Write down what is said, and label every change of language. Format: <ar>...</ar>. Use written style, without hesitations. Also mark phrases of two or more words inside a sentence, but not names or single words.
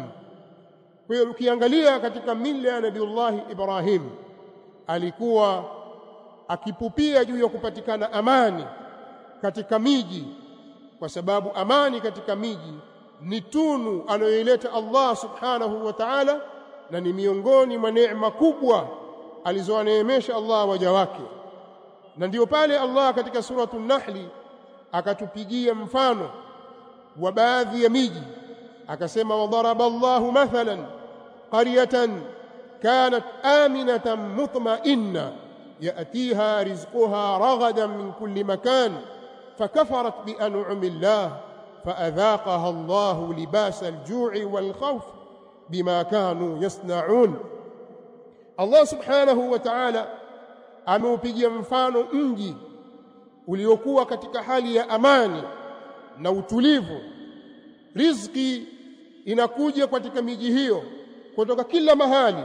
<sw>Kwa hiyo ukiangalia katika mila ya Nabiullah Ibrahim, alikuwa akipupia juu ya kupatikana amani katika miji, kwa sababu amani katika miji ni tunu anayoileta Allah</sw> <ar>سبحانه وتعالى,</ar> <sw>na ni miongoni mwa neema kubwa alizowaneemesha Allah waja wake. Na ndio pale Allah katika suratul Nahli akatupigia mfano wa baadhi ya miji, akasema,</sw> <ar>وضرب الله مثلا قرية كانت آمنة مطمئنة يأتيها رزقها رغدا من كل مكان فكفرت بأنعم الله فأذاقها الله لباس الجوع والخوف بما كانوا يصنعون.</ar> <sw>Allah</sw> <ar>سبحانه وتعالى</ar> <sw>ameupigia mfano mji uliokuwa katika hali ya amani na utulivu. Riziki inakuja katika miji hiyo kutoka kila mahali.</sw>